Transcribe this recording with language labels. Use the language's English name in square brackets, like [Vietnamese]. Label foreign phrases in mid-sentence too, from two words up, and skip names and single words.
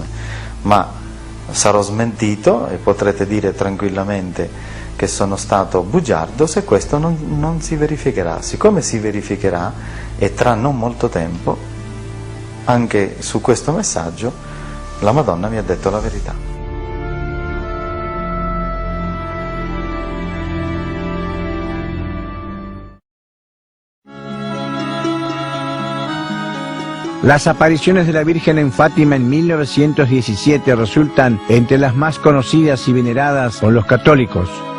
[Italian] Ma sarò smentito e potrete dire tranquillamente che sono stato bugiardo se questo non si verificherà. Siccome si verificherà, e tra non molto tempo, anche su questo messaggio, la Madonna mi ha detto la verità. [Spanish] Las apariciones de la Virgen en Fátima en 1917 resultan entre las más conocidas y veneradas por los católicos.